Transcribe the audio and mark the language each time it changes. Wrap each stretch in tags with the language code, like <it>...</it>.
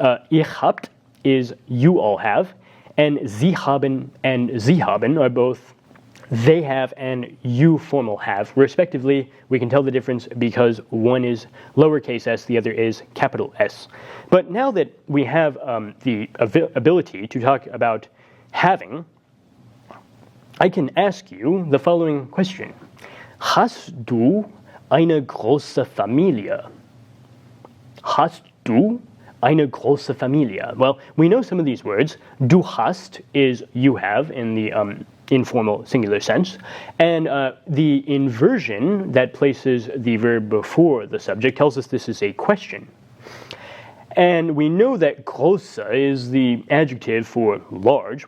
<de>Ihr habt</de> <en>is you all have. And</en> <de>sie haben</de> <en>and sie haben are both they have and you formal have, respectively. We can tell the difference because one is lowercase s, the other is capital S. But now that we have the ability to talk about having, I can ask you the following question.</en> <de>Hast du eine große Familie? Hast du eine große Familie?</de> <en>Well, we know some of these words.</en> <de>Du hast</de> <en>is you have in the informal singular sense. And the inversion that places the verb before the subject tells us this is a question. And we know that große is the adjective for large.</en>